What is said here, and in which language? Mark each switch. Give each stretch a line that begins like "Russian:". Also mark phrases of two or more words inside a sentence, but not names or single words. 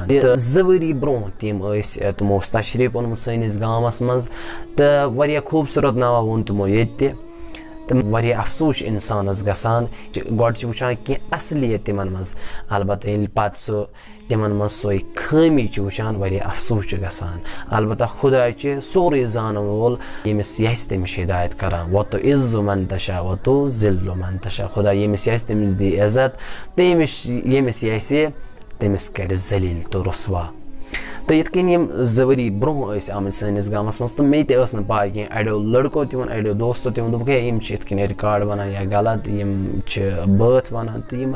Kashmiri: تہٕ 2 ؤری برونٛہہ تِم ٲسۍ، تِمو اوس تشریٖف اوٚنمُت سٲنِس گامس منٛز تہٕ واریاہ خوٗبصوٗرت نوا ووٚن تِمو ییٚتہِ تہِ. تہٕ واریاہ افسوٗس چھُ انسانس گژھان، گۄڈٕ چھِ وٕچھان کینٛہہ اصلیت تِمن منٛز، البتہ ییٚلہِ پتہٕ سُہ تِمن منٛز سۄے خٲمی چھِ وٕچھان واریاہ افسوٗس چھُ گژھان. البتہ خۄدا چھِ سورُے زانن وول، ییٚمِس یژھِ تٔمِس چھِ ہدایت کران.
Arabic: وَتُعِزُّ مَن تَشاء وَتُذِلُّ مَن تَشاء،
Kashmiri: خۄدا ییٚمِس یژھِ تٔمِس دی عزت، تہٕ ییٚمِس یژھِ تٔمِس کرِ ذلیٖل تہٕ رُسوا. تہٕ یِتھ کٔنۍ یِم 2 ؤری برونٛہہ ٲسۍ آمٕتۍ سٲنِس گامس منٛز تہٕ مےٚ تہِ ٲس نہٕ پاے کینٛہہ، اڑیو لڑکو تہِ ووٚن، اڑیو دوستو تہِ ووٚن، دوٚپُکھ ہے یِم چھِ یِتھ کٔنۍ رِکاڈ ونان یا غلط، یِم چھِ بٲتھ ونان تہٕ یِمے.